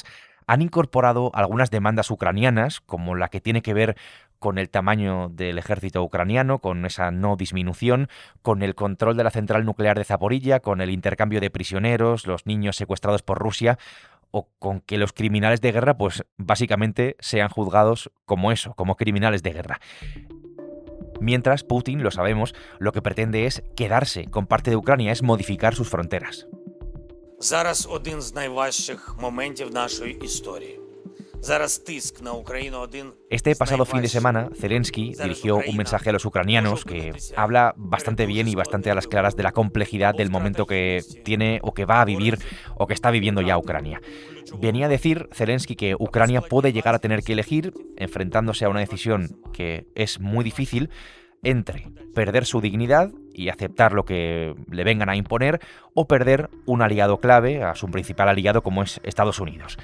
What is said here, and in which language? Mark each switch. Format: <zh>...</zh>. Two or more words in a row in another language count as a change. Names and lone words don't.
<es>Han incorporado algunas demandas ucranianas, como la que tiene que ver con el tamaño del ejército ucraniano, con esa no disminución, con el control de la central nuclear de Zaporilla, con el intercambio de prisioneros, los niños secuestrados por Rusia, o con que los criminales de guerra, pues básicamente sean juzgados como eso, como criminales de guerra. Mientras Putin, lo sabemos, lo que pretende es quedarse con parte de Ucrania, es modificar sus fronteras.</es> <uk>Зараз один з найважчих моментів нашої історії.</uk> <es>Este pasado fin de semana, Zelensky dirigió un mensaje a los ucranianos que habla bastante bien y bastante a las claras de la complejidad del momento que tiene o que va a vivir o que está viviendo ya Ucrania. Venía a decir Zelensky que Ucrania puede llegar a tener que elegir, enfrentándose a una decisión que es muy difícil, entre perder su dignidad y aceptar lo que le vengan a imponer o perder un aliado clave, a su principal aliado como es Estados Unidos.</es>